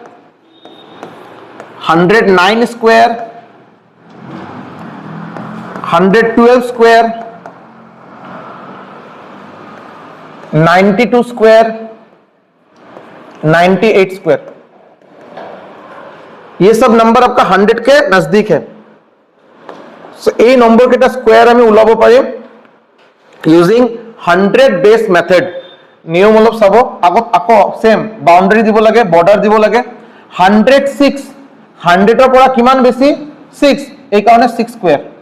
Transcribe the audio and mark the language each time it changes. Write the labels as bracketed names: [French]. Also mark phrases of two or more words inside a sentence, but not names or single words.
[Hindi] 109 स्क्वायर 112 स्क्वायर 92 स्क्वायर 98 स्क्वायर, ये सब नंबर आपका 100 के नजदीक है। [Assamese] এই নম্বৰ কেটা স্কয়ার আমি উলাব পাৰিম [English] using 100 base method. [Assamese] নিয়ম অলপ চাব, আগত আকৌ [English] same boundary [Assamese] দিব লাগে, বর্ডার দিব লাগে। 106 100 ৰ পৰা কিমান বেছি 6, এই কাৰণে 6 স্কয়ার।